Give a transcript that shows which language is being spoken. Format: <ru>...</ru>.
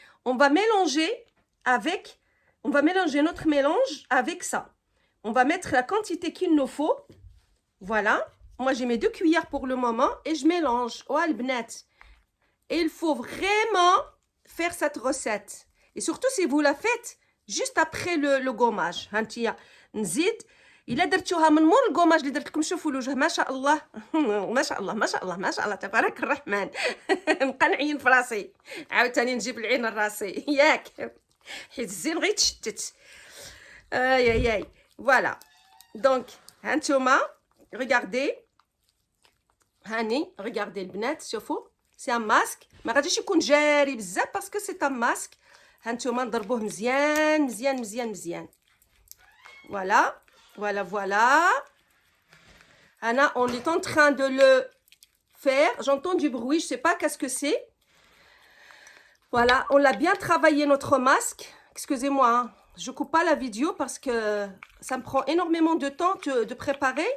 <fr>On va mélanger notre mélange avec ça. On va mettre la quantité qu'il nous faut. Voilà. Moi, j'ai mes 2 cuillères pour le moment et je mélange.</fr> <ar>Oh, البنات.</ar> <fr>Et il faut vraiment faire cette recette. Et surtout si vous la faites juste après le gommage.</fr> <ar>هانتيا نزيد إلا درتوها من مور الكوماج اللي درت لكم شوفوا الوجه ما شاء الله ما شاء الله ما شاء الله ما شاء الله تبارك الرحمن نبقى نعين في راسي عاوتاني نجيب العين لراسي ياك حيت الزين غير تشتت اي اي فوالا دونك هانتوما</ar> <fr>regardez</fr> <ar>هاني</ar> <fr>regardez</fr> <ar>البنات شوفوا سي ان ماسك ما غاديش يكون جاري بزاف باسكو سي ان ماسك هانتوما نضربوه مزيان مزيان مزيان مزيان voilà.</ar> <fr>Voilà, voilà. Anna, on est en train de le faire. J'entends du bruit, je ne sais pas qu'est-ce que c'est. Voilà, on l'a bien travaillé notre masque. Excusez-moi, hein. Je ne coupe pas la vidéo parce que ça me prend énormément de temps de préparer.</fr>